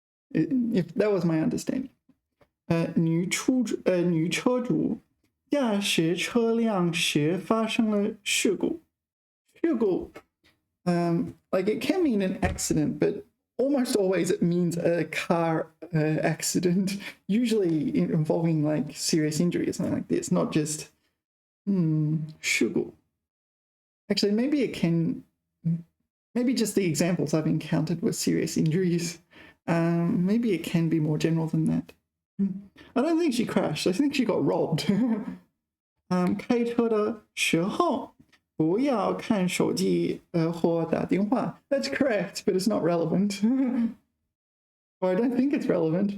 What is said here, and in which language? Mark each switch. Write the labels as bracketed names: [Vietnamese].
[English] If that was my understanding. [Chinese] 女车主驾驶车辆时发生了事故。 [English] 事故 like it can mean an accident, but almost always it means a car accident, usually involving like serious injury or something like this, not just 事故. Actually, maybe just the examples I've encountered were serious injuries. Maybe it can be more general than that. I don't think she crashed. I think she got robbed. [Chinese] 开车的时候不要看手机或打电话. [English] That's correct, but it's not relevant. Or I don't think it's relevant.